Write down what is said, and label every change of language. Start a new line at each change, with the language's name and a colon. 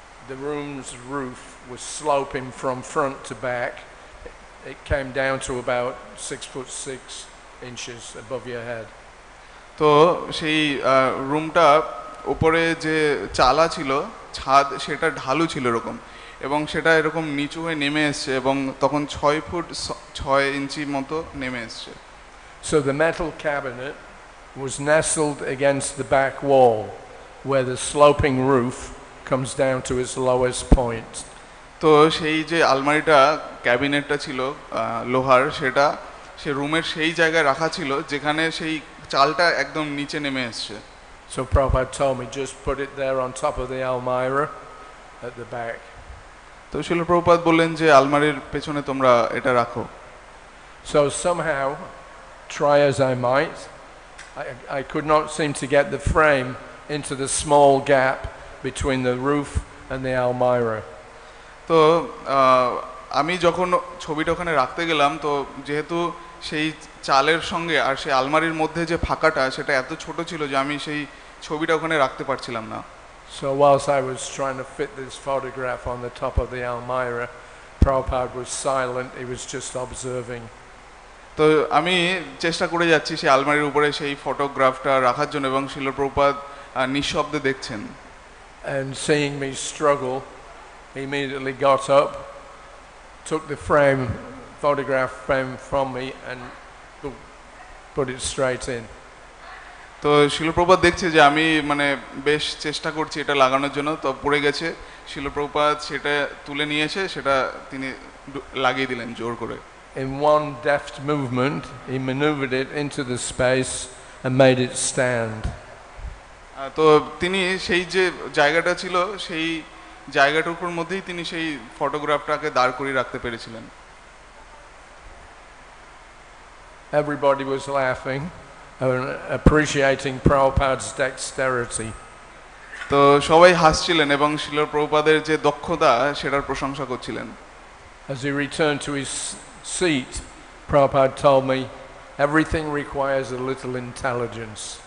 English: The room's roof was sloping from front to back. It came down to about 6'6" above your head.
Bangla: তো সেই রুমটা উপরে যে চালা ছিল ছাদ সেটা ঢালু ছিল এরকম, এবং সেটা এরকম নিচু হয়ে নেমে এসছে এবং তখন 6 ফুট 6 ইঞ্চি মতো নেমে এসছে।
English: So the metal cabinet was nestled against the back wall where the sloping roof comes down to its lowest point.
Bangla: তো সেই যে আলমারিটা ক্যাবিনেটটা ছিল লোহার, সেটা সে রুমের সেই জায়গায় রাখা ছিল যেখানে সেই চালটা একদম নিচে নেমে এসছে।
English: So Prabhupada told me just put it there on top of the almirah at the back.
Bangla: তো শিল প্রভুপাদ বললেন যে আলমারির পেছনে তোমরা এটা রাখো।
English: So somehow, try as I might, I could not seem to get the frame into the small gap between the roof and the almirah.
Bangla: তো আমি যখন ছবিটা ওখানে রাখতে গেলাম, তো যেহেতু সেই চালের সঙ্গে আর সেই আলমারির মধ্যে যে ফাঁকাটা সেটা এত ছোট ছিল যে আমি সেই ছবিটা ওখানে রাখতে পারছিলাম না।
English: So whilst I was trying to fit this photograph on the top of the almirah, Prabhupada was silent, he was just observing.
Bangla: তো আমি চেষ্টা করে যাচ্ছি সেই আলমারির উপরে সেই ফটোগ্রাফটা রাখার জন্য এবং শিল প্রভুপাদ নিঃশব্দে দেখছেন।
English: And seeing me struggle, he immediately got up, took the photograph frame from me and put it straight in.
Bangla: তো শিল প্রভুপাদ দেখছে যে আমি মানে বেশ চেষ্টা করছি এটা লাগানোর জন্য, তো পড়ে গেছে। শিল প্রভুপাদ সেটা তুলে নিয়ে এসে সেটা তিনি লাগিয়ে দিলেন জোর করে।
English: In one deft movement, he maneuvered it into the space and made it stand.
Bangla: তো তিনি সেই যে জায়গাটা ছিল সেই জায়গাটুকুর মধ্যেই তিনি সেই ফটোগ্রাফটাকে দাঁড় করিয়ে রাখতে পেরেছিলেন।
English: Everybody was laughing and appreciating Prabhupada's dexterity.
Bangla: তো সবাই হাসছিলেন এবং শিল প্রভুপাদের যে দক্ষতা সেটার প্রশংসা করছিলেন।
English: As he returned to his seat, Prabhupada told me, everything requires a little intelligence.